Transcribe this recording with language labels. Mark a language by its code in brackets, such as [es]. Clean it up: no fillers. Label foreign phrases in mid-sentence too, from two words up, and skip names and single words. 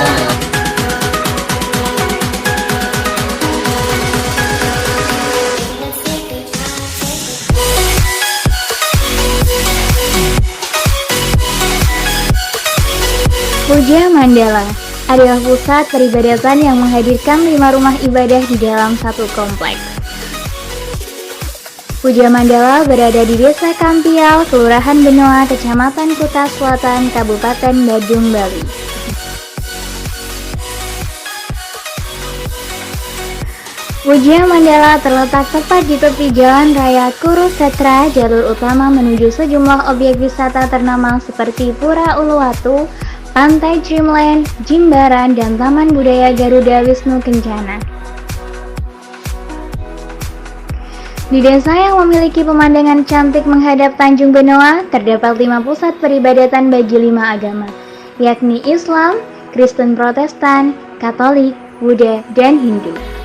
[id] Puja Mandala adalah pusat peribadatan yang menghadirkan 5 rumah ibadah di dalam satu kompleks. Puja Mandala berada di Desa Kampial, Kelurahan Benoa, Kecamatan Kuta Selatan, Kabupaten Badung, Bali. Puja Mandala terletak tepat di tepi Jalan Raya Kurukshetra, jalur utama menuju sejumlah objek wisata ternama seperti Pura Uluwatu, Pantai Dreamland, Jimbaran, dan Taman Budaya Garuda Wisnu Kencana. Di desa yang memiliki pemandangan cantik menghadap Tanjung Benoa, terdapat 5 pusat peribadatan bagi 5 agama, yakni Islam, Kristen Protestan, Katolik, Buddha, dan Hindu.